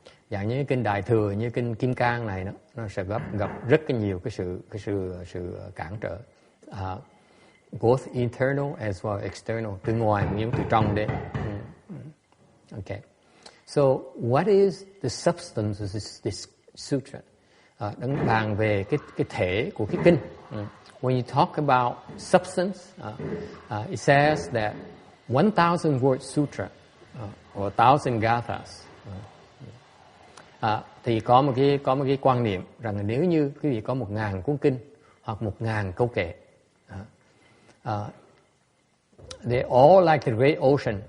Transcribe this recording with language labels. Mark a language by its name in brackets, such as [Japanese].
[Vietnamese] Dạng như kinh Đại thừa, như kinh Kim Cang này đó, nó sẽ gặp rất nhiều cái sự cản trở. [English] Both internal as well as external, [Vietnamese] từ ngoài nhưng từ trong đến. [English] Okay. So, what is the substance of this sutra? [Vietnamese] Đang bàn về cái thể của cái kinh. [English] When you talk about substance, it says that 1,000 word sutra or 1,000 gathas. [Vietnamese] Thì có một cái quan niệm rằng nếu như quý vị có 1.000 cuốn kinh hoặc 1.000 câu kệ, [English] they're all like the great ocean.